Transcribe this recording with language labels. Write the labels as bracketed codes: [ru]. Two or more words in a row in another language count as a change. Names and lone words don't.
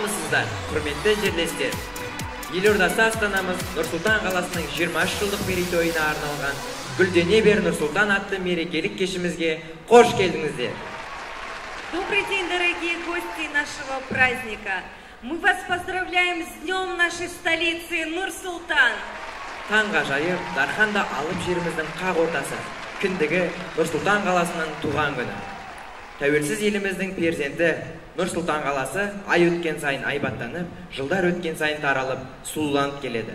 [kk] Армысыздар, құрметті жерлестер. Елордасы Астанамыз Нұрсұлтан қаласының 23 жылдық мерейтойына арналған Гүлдене бер Нұрсұлтан атты мерекелік кешімізге қош келдіңіздер. [ru] Добрый день, дорогие гости нашего праздника. Мы вас поздравляем с днем нашей столицы Нур-Султан. [kk] Таңға жайып, дарханда алып жеріміздің қақ ортасы, кіндігі Нұрсұлтан қаласының туған күні. Тәуелсіз еліміздің перзенті Нұрсұлтан қаласы ай өткен сайын айбаттанып, жылдар өткен сайын таралып, сұлуланып келеді.